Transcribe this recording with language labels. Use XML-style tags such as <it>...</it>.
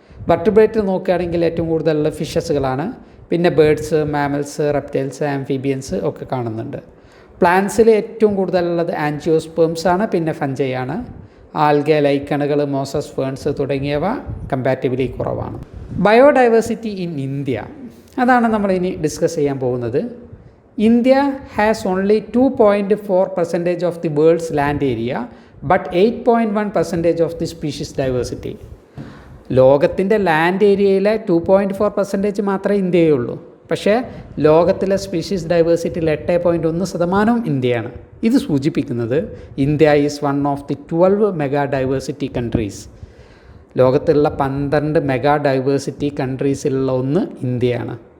<ml>വെർട്ടിബ്രേറ്റിൽ നോക്കുകയാണെങ്കിൽ ഏറ്റവും കൂടുതലുള്ള ഫിഷസുകളാണ്, പിന്നെ ബേഡ്സ്, മാമൽസ്, റെപ്റ്റൈൽസ്, ആംഫീബിയൻസ് ഒക്കെ കാണുന്നുണ്ട്. പ്ലാന്റ്സിൽ ഏറ്റവും കൂടുതലുള്ളത് ആൻജിയോസ്പേംസ് ആണ്, പിന്നെ ഫഞ്ചൈ ആണ്. ആൽഗെ, ലൈക്കണുകൾ, മോസസ്, ഫേൺസ് തുടങ്ങിയവ കമ്പാരിറ്റീവ്ലി കുറവാണ്. ബയോഡൈവേഴ്സിറ്റി ഇൻ ഇന്ത്യ, അതാണ് നമ്മൾ ഇനി ഡിസ്കസ് ചെയ്യാൻ പോകുന്നത്.</ml> <en>India has only 2.4% of the world's land area but 8.1% of the species diversity.</en> <ml>ലോകത്തിൻ്റെ ലാൻഡ് ഏരിയയിലെ 2.4% മാത്രമേ ഇന്ത്യയുള്ളൂ. പക്ഷേ ലോകത്തിലെ സ്പീഷീസ് ഡൈവേഴ്സിറ്റിയിൽ 8.1% ഇന്ത്യയാണ്. ഇത് സൂചിപ്പിക്കുന്നത്</ml> <en>India is one of the 12 mega diversity countries.</en> <ml>ലോകത്തിലുള്ള 12 മെഗാ ഡൈവേഴ്സിറ്റി കൺട്രീസിലുള്ള ഒന്ന് ഇന്ത്യയാണ്.</ml>